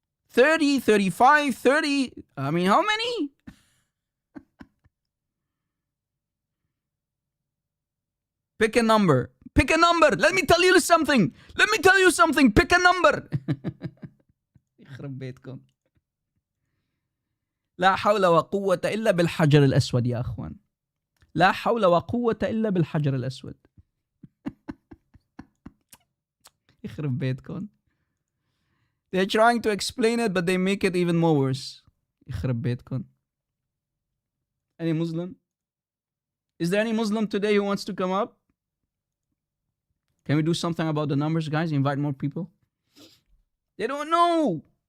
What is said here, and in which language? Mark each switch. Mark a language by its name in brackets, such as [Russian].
[English] 30, 35, 30. I mean, how many? Pick a number. Pick a number. Let me tell you something. Let me tell you something. Pick a number. [Arabic] لا حول وقوة إلا بالحجر الأسود يا أخوان. لا حول وقوة إلا بالحجر الأسود. يخرب بيتكم. [English] They're trying to explain it, but they make it even more worse. [Arabic] يخرب بيتكم. [English] Any Muslim? Is there any Muslim today who wants to come up? Can we do something about the numbers, guys? Invite more people. They don't know.